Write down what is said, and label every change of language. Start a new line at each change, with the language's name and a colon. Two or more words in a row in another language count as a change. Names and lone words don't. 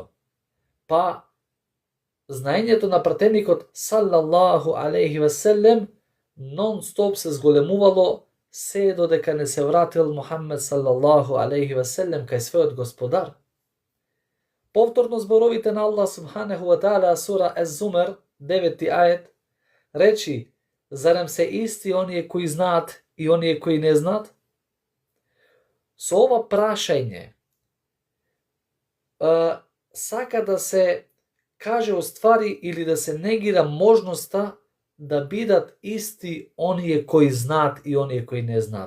Macedonian: Па знаењето на пратеникот
Arabic: صلى الله عليه وسلم
Macedonian: нон-стоп се зголемувало се додека не се вратил Мухаммед
Arabic: صلى الله عليه وسلم
Macedonian: кај својот Господар. Повторно зборовите на Аллах
Arabic: سبحانه وتعالى
Macedonian: сура Ез-Зумер 9 ајет речи: зарем се исти оние кои знаат и оние кои не знаат? Со ова прашање сака да се каже уствари или да се негира можноста да бидат исти оние кои знаат и оние кои не знаат.